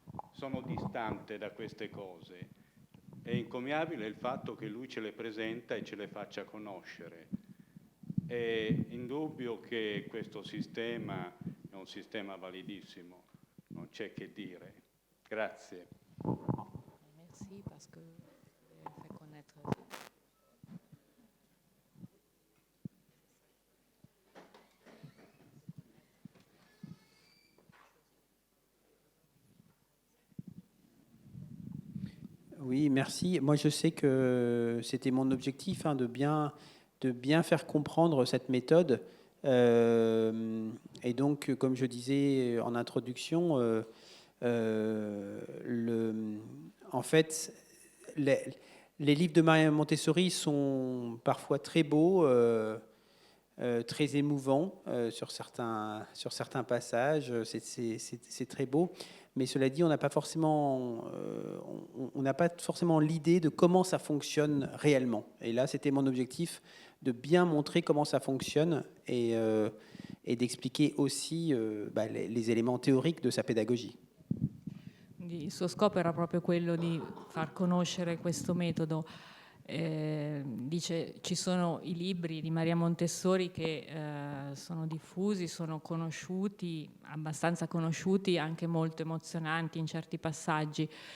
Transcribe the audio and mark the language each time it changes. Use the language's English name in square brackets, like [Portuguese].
[Italian] Sono distante da queste cose. È encomiabile il fatto che lui ce le presenta e ce le faccia conoscere. È indubbio che questo sistema è un sistema validissimo, non c'è che dire. Grazie. [French] Merci parce que fait connaître. Oui, merci. Moi, je sais que c'était mon objectif de bien faire comprendre cette méthode. Et donc, comme je disais en introduction, en fait, les livres de Maria Montessori sont parfois très beaux, très émouvants sur certains passages. C'est très beau. Mais cela dit, on n'a pas forcément l'idée de comment ça fonctionne réellement. Et là, c'était mon objectif de bien montrer comment ça fonctionne et d'expliquer aussi les éléments théoriques de sa pédagogie. [Italian] Il suo scopo era proprio quello di far conoscere questo metodo. Dice ci sono i libri di Maria Montessori che sono diffusi, sono conosciuti, abbastanza conosciuti, anche molto emozionanti in certi passaggi,